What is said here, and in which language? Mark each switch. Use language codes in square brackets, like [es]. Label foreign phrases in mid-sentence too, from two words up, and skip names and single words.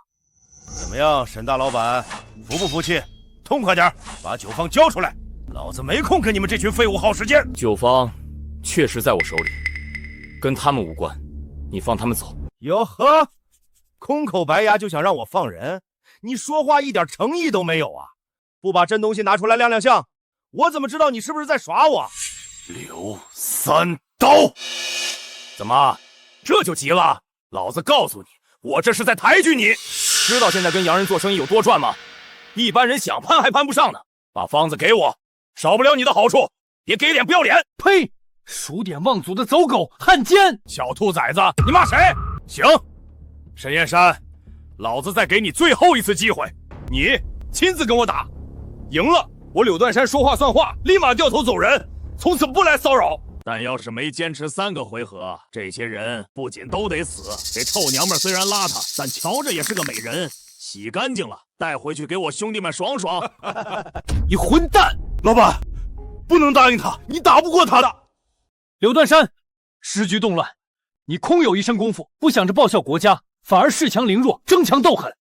[zh] 怎麼樣，沈大老闆，服不服氣？痛快點，把九方交出來！老子沒空跟你們這群廢物耗時間。九方確實在我手裡，跟他們無關，你放他們走。喲呵，空口白牙就想讓我放人？你說話一點誠意都沒有啊！不把真東西拿出來亮亮相，我怎麼知道你是不是在耍我？劉三刀，怎麼這就急了？老子告訴你，我這是在抬舉你。知道現在跟洋人做生意有多賺嗎？一般人想攀還攀不上呢。把方子給我，少不了你的好處，別給臉不要臉。呸！數典忘祖的走狗漢奸！小兔崽子，你罵誰？行，沈燕山，老子再給你最後一次機會，你親自跟我打，贏了我柳斷山說話算話，立馬掉頭走人，從此不來騷擾。但要是沒堅持3個回合，這些人不僅都得死。這臭娘們雖然邋遢，但瞧着也是個美人，洗乾淨了帶回去給我兄弟們爽爽。你混蛋！老板，不能答應他，你打不過他的。柳斷山，时局动亂，你空有一身功夫，不想着報效國家，反而恃強凌弱，爭強鬥狠。